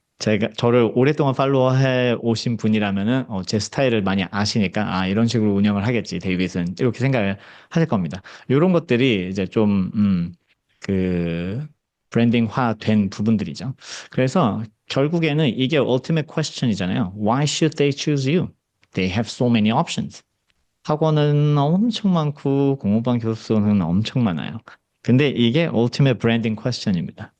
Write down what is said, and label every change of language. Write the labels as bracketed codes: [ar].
[ko] 제가 저를 오랫동안 팔로워해 오신 분이라면은 제 스타일을 많이 아시니까 이런 식으로 운영을 하겠지, 데이빗은 이렇게 생각을 하실 겁니다. 이런 것들이 이제 그 브랜딩화 된 부분들이죠. 그래서 결국에는 이게 [en] ultimate question [ko] 이잖아요. [en] Why should they choose you? They have so many options. [ko] 학원은 엄청 많고 공부방 교수는 엄청 많아요. 근데 이게 [en] ultimate branding question [ko] 입니다.